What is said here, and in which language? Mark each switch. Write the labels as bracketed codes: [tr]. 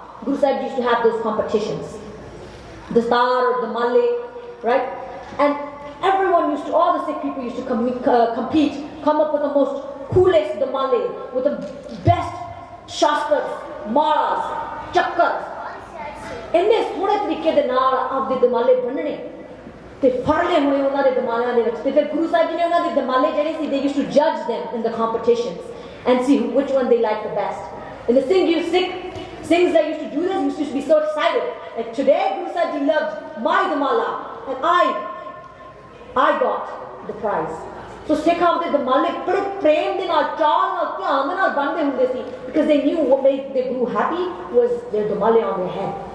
[en] Guru Sahib Ji used to have those competitions. Dastar or the Male, right? And everyone used to, all the Sikh people used to compete, come up with the most coolest Damale, with the best Shastras, Malas, Chakkars. [pa] ਇੰਨੇ ਸੋਹਣੇ ਤਰੀਕੇ ਦੇ ਨਾਲ ਆਪਦੇ ਦਮਾਲੇ ਬੰਨਣੇ ਤੇ ਫੜਲੇ ਹੋਏ ਉਹਨਾਂ ਦੇ ਦਮਾਲਿਆਂ ਦੇ ਵਿੱਚ ਤੇ ਫਿਰ ਗੁਰੂ ਸਾਹਿਬ ਜੀ ਨੇ ਉਹਨਾਂ ਦੇ ਦਮਾਲੇ ਜਿਹੜੇ ਸੀ [en] they used to judge them in the competitions and see which one they liked the best. And the Singhs that used to do this used to be so excited. Like today Guru Sahib Ji loved my damala and I got the prize. So Sikh [pa] ਆਪਦੇ ਦਮਾਲੇ ਬੜੇ ਪ੍ਰੇਮ ਦੇ ਨਾਲ ਚਾਅ ਨਾਲ ਧਿਆਨ ਦੇ ਨਾਲ ਬੰਨ੍ਹਦੇ ਹੁੰਦੇ ਸੀ [en] because they knew what made their Guru happy was their damale on their head.